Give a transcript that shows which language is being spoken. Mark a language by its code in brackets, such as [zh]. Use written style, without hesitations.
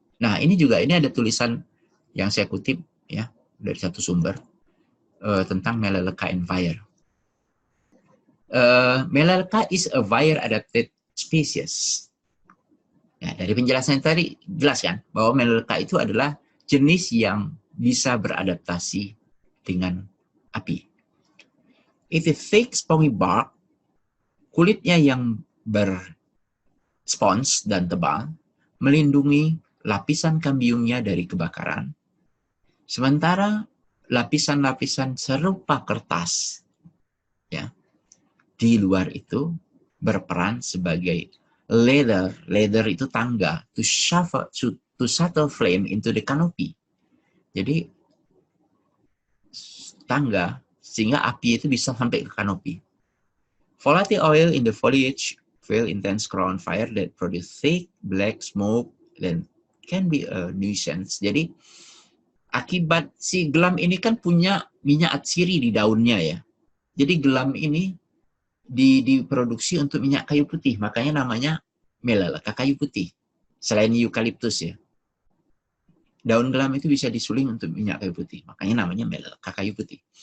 [id] Nah, ini ada tulisan yang saya kutip, ya, dari satu sumber tentang Melaleuca and fire. [en] Melaleuca is a fire adapted species. [id] Ya, dari penjelasan tadi jelas kan bahwa Melaleuca itu adalah jenis yang bisa beradaptasi dengan api. [en] It is thick spongy bark, [id] kulitnya yang berspons dan tebal, melindungi lapisan kambiumnya dari kebakaran. Sementara lapisan-lapisan serupa kertas, ya, di luar itu berperan sebagai ladder. Ladder itu tangga. [en] To shuttle flame into the canopy. [id] Jadi tangga sehingga api itu bisa sampai ke kanopi. [en] Volatile oil in the foliage fuel intense crown fire that produce thick black smoke then can be a nuisance. [id] Jadi akibat si gelam ini kan punya minyak atsiri di daunnya ya. Jadi gelam ini diproduksi untuk minyak kayu putih, makanya namanya melalaka kayu putih. Selain eukaliptus ya. Daun gelam itu bisa disuling untuk minyak kayu putih, makanya namanya melalaka kayu putih.